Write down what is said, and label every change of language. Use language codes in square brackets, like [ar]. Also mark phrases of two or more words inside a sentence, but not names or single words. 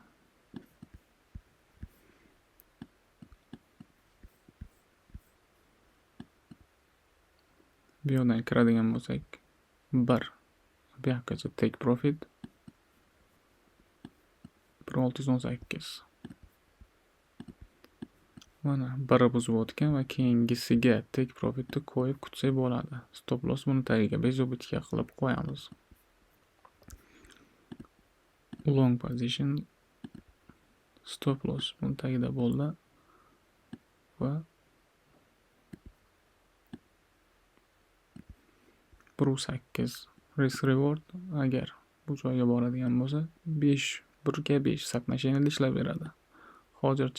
[uz] Bu yerdan kiradigan bo'lsak 1 bu yoqqacha [en] take profit [uz] 1618. Mana biri buzib o'tgan va keyingisiga [en] take profitni [uz] qo'yib kutsak bo'ladi. [en] Stop loss [uz] buni tagiga bezobitga qilib qo'yamiz. [en] Long position stop loss [uz] buni tagida bo'ldi va 1.8 [en] risk reward [uz] agar bu joyga boradigan bo'lsa 1 ga 5 satmashinada ishlab beradi.